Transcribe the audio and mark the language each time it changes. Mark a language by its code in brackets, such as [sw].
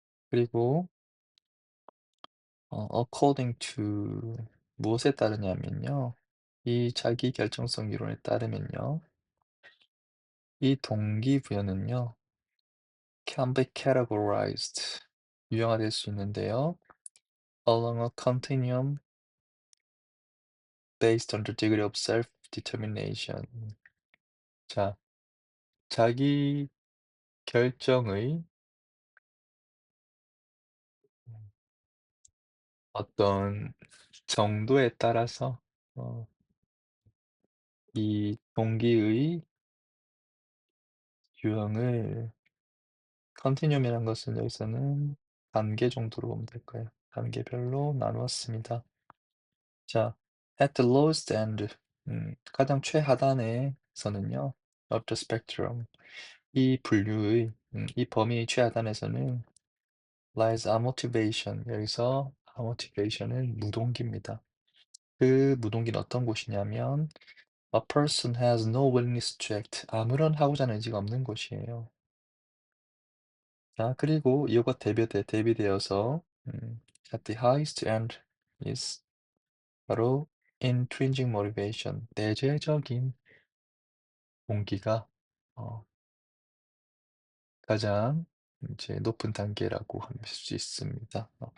[ko] 그리고 [en] according to [ko] 무엇에 따르냐면요. 이 자기 결정성 이론에 따르면요. 이 동기부여는요. [en] can be categorized [ko] 유형화될 수 있는데요. [en] along a continuum based on the degree of self-determination. [ko] 자, 자기 결정의 어떤 정도에 따라서 어, 이 동기의 유형을 컨티뉴움이라는 것은 여기서는 단계 정도로 보면 될 거예요. 단계별로 나누었습니다. 자, [en] at the lowest end, [ko] 가장 최하단에서는요, [en] of the spectrum, [ko] 이 분류의, 이 범위 최하단에서는 [en] lies a motivation, [ko] 여기서 a motivation은 무동기입니다. 그 무동기는 어떤 곳이냐면, [en] a person has no willingness to act, [ko] 아무런 하고자 하는 의지가 없는 곳이에요. 자, 그리고 이거가 대비되어서, [en] at the highest end is [ko] 바로 intrinsic motivation, 내재적인 동기가 어, 가장 이제 높은 단계라고 할 수 있습니다.